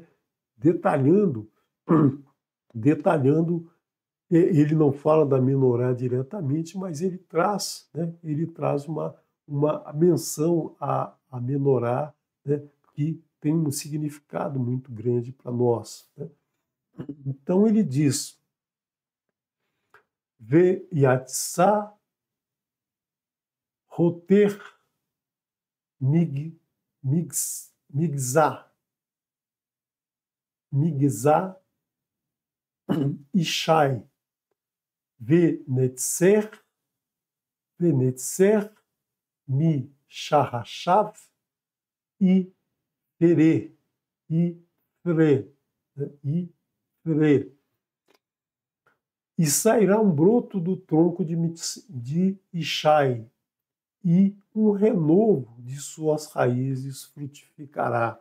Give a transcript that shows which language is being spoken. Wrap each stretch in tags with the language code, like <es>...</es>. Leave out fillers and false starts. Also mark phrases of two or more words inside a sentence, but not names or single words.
<pt>detalhando, ele não fala da menorá diretamente, mas ele traz, né? Ele traz uma menção à menorá, né? Que tem um significado muito grande para nós, né? Então ele diz:</pt> <he>ויצא חוטר מגזע ישי ונצר משרשיו יפרה, né?</he> <pt>E sairá um broto do tronco de Ishai, e um renovo de suas raízes frutificará.</pt>